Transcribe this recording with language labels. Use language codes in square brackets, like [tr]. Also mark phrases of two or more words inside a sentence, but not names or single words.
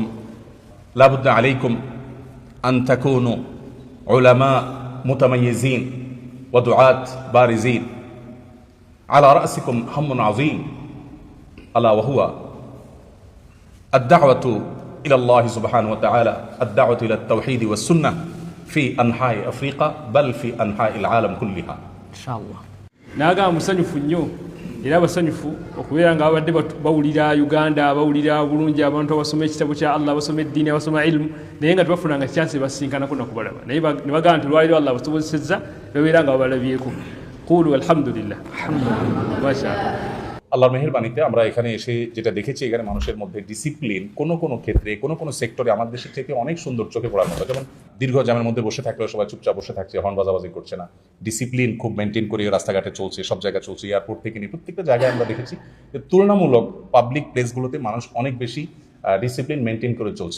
[ar] لا بد عليكم أن تكونوا علماء متميزين ودعاة بارزين. على رأسكم هم عظيم ألا وهو الدعوة إلى الله سبحانه وتعالى، الدعوة إلى التوحيد والسنة في أنحاء أفريقيا بل في أنحاء العالم كلها إن شاء الله. [lg] naga musanyufu nnyo era abasanyufu okubeera nga babadde bawulira Uganda, bawulira bulungi abantu abasoma ekitabo kya Allah, abasoma eddiini, abasoma ilmu, naye nga tebafunanga chance basinkanako nakubalaba, naye ne bagamba nti lwaliro Allah basobozesezza babeera nga babalabyeko. [ar] قولوا الحمد لله، ما شاء الله. [bn] আল্লাহর মেহেরবানিতে আমরা এখানে এসে যেটা দেখেছি, এখানে মানুষের মধ্যে ডিসিপ্লিন কোনো ক্ষেত্রে কোনো সেক্টরে আমাদের দেশের থেকে অনেক সুন্দর চোখে পড়ার মতো। যেমন দীর্ঘ জ্যামের মধ্যে বসে থাকলেও সবাই চুপচাপ বসে থাকছে, হর্ন বাজাবাজি করছে না, ডিসিপ্লিন খুব মেনটেন করে রাস্তাঘাটে চলছে, সব জায়গায় চলছে, এয়ারপোর্ট থেকে নিয়ে প্রত্যেকটা জায়গায় আমরা দেখেছি যে তুলনামূলক [en] public places [bn] মানুষ অনেক বেশি [en] discipline maintain [bn] করে চলছে।